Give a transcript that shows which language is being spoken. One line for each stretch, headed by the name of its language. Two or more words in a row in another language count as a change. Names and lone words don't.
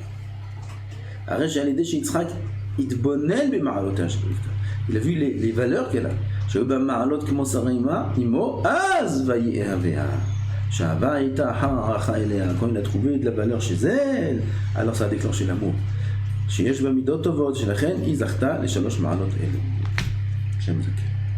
French: Arrête, j'ai allé chez Yitzhak. Il a vu les valeurs qu'elle a. Quand il a trouvé de la valeur chez elle, alors ça a déclenché l'amour.
Hebrew: שיש בה מידות טובות, שלכן היא זכתה ל3 מעלות אלו. שם זכה.